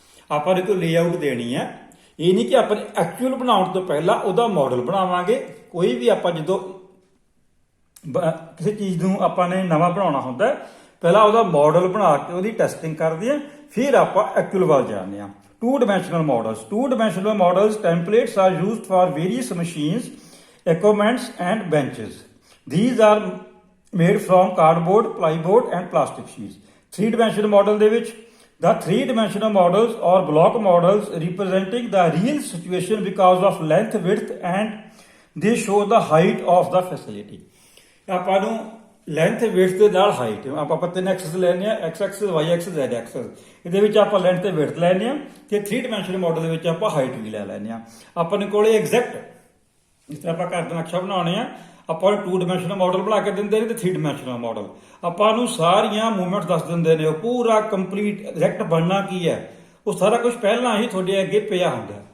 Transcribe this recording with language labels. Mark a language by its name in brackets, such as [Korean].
[Punjabi] ਆਪਾਂ ਨੇ ਕੋਈ ਲੇਆਊਟ ਦੇਣੀ ਹੈ, ਇਹ ਨਹੀਂ ਕਿ ਆਪਾਂ ਐਕਚੁਅਲ ਬਣਾਉਣ ਤੋਂ ਪਹਿਲਾਂ ਉਹਦਾ ਮਾਡਲ ਬਣਾਵਾਂਗੇ। ਕੋਈ ਵੀ ਆਪਾਂ ਜਦੋਂ ਕਿਸੇ ਚੀਜ਼ ਨੂੰ ਆਪਾਂ ਨੇ ਨਵਾਂ ਬਣਾਉਣਾ ਹੁੰਦਾ ਪਹਿਲਾਂ ਉਹਦਾ ਮਾਡਲ ਬਣਾ ਕੇ ਉਹਦੀ ਟੈਸਟਿੰਗ ਕਰਦੇ ਆ, ਫਿਰ ਆਪਾਂ ਐਕਚੁਅਲ ਵੱਲ ਜਾਂਦੇ ਆ। [English] 2 dimensional models. 2 dimensional models templates are used for various machines, equipments and benches. These are made from cardboard, plywood and plastic sheets. 3 dimensional model [Punjabi] ਦੇ ਵਿੱਚ [English] the 3 dimensional models or block models representing the real situation because of length, width and they show the height of the facility. [Punjabi] ਆਪਾਂ ਨੂੰ length width ਦੇ ਨਾਲ height ਆਪਾਂ 3 Axis ਲੈਣੇ ਆ, X Axis, Y Axis, Z Axis. ਇਹਦੇ ਵਿੱਚ ਆਪਾਂ ਲੈਂਥ ਤੇ ਵਿਡਥ ਲੈਣੇ ਆ ਤੇ 3 ਡਾਈਮੈਂਸ਼ਨਲ ਮਾਡਲ ਦੇ ਵਿੱਚ ਆਪਾਂ ਹਾਈਟ ਵੀ ਲੈ ਲੈਣੇ ਆ। ਆਪਣੇ ਕੋਲੇ ਐਗਜ਼ੈਕਟ ਜਿਸ ਤਰ੍ਹਾਂ ਆਪਾਂ ਘਰ ਦਾ ਨਕਸ਼ਾ ਬਣਾਉਣੇ ਆ ਆਪਾਂ 2 ਡਾਈਮੈਂਸ਼ਨਲ ਮਾਡਲ ਬਣਾ ਕੇ ਦਿੰਦੇ ਨੇ ਤੇ 3 ਡਾਈਮੈਂਸ਼ਨਲ ਮਾਡਲ ਆਪਾਂ ਨੂੰ ਸਾਰੀਆਂ ਮੂਵਮੈਂਟਸ ਦੱਸ ਦਿੰਦੇ ਨੇ। ਉਹ ਪੂਰਾ ਕੰਪਲੀਟ ਐਗਜ਼ੈਕਟ ਬਣਨਾ ਕੀ ਹੈ ਉਹ ਸਾਰਾ ਕੁਝ ਪਹਿਲਾਂ ਹੀ ਤੁਹਾਡੇ ਅੱਗੇ ਪਿਆ ਹੁੰਦਾ।